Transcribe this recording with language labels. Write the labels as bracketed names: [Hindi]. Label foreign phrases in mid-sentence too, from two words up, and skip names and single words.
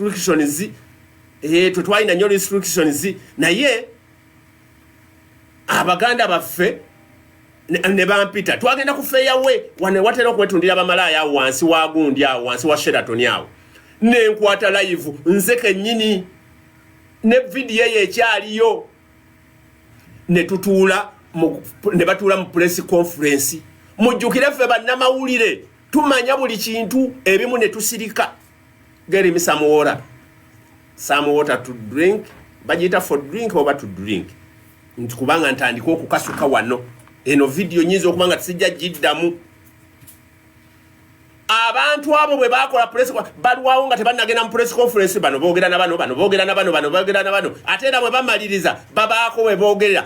[Ganda] restrictions naye abaganda baffe ne bampita twagenda kufeeya we wane watera okwetundira bamalaaya awo wansi wa gundi awo wansi wa Sheraton awo nenkwata live nze kennyini ne video ye ekyaliyo ne batuula mu [English] press conference. [Ganda] Mujjukire ffe bannamawulire tumanya buli kintu ebimu ne tusirika. [English] Get me some water to drink [Ganda] bagiyita [English] for drink [Ganda] oba [English] to drink [Ganda] nti kubanga ntandika okukasuka wano eno video nyizo okubanga tisijja giddamu. Abantu abo bwe bakola press balwawo nga tebannagenda mu [English] press conference [Ganda] bano boogera na bano ate era bwe bamaliriza babaako we boogerera.